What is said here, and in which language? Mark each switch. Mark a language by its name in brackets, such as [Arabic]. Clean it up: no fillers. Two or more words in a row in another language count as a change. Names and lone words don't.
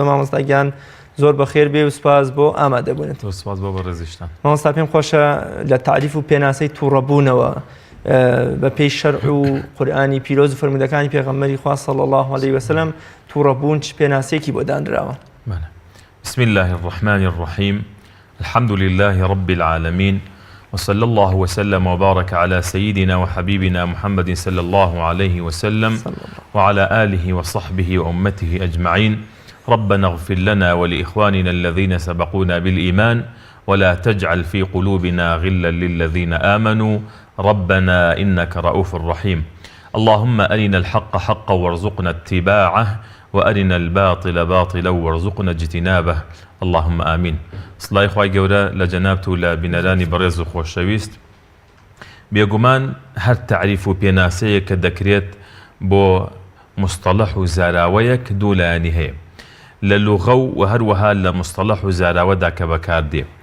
[Central Kurdish] مامۆستاگیان زۆر بەخێر بێ و سپاس بۆ ئامادەبوونت. سپاس بۆ بەڕێزیشتان. مامۆستا پێم خۆشە لە تعریف و پێناسەی تووڕەبوونەوە بە پێی شەرع و قورئانی پیرۆز و فەرمودەکانی پێغەمبەری خوا [Arabic] صلی الله علیه وسلم [Central Kurdish] تووڕەبوون چ پێناسێکی بۆ دانراوە؟ [Arabic] بسم الله الرحمن الرحيم الحمد لله رب العالمين وصلى الله وسلم وبارك على سيدنا وحبيبنا محمد صلى الله عليه وسلم وعلى آله وصحبه وأمته أجمعين. ربنا اغفر لنا ولإخواننا الذين سبقونا بالإيمان ولا تجعل في قلوبنا غلا للذين آمنوا ربنا إنك رؤوف رحيم. اللهم أرنا الحق حقا وارزقنا اتباعه وأرنا الباطل باطلا وارزقنا اجتنابه اللهم آمين. [Central Kurdish] سڵای خوای گەورە لە جەنابت و لە بینەرانی بەڕێز و خۆشەویست. بێگومان هەر تعریف و پێناسەیە کە دەکرێت بۆ مستەڵەح و زاراوەیەک دوو لایانی هەیە لە لوغە و هەروەها لە مستەڵەح و زاراوەدا کە بەکاردێ.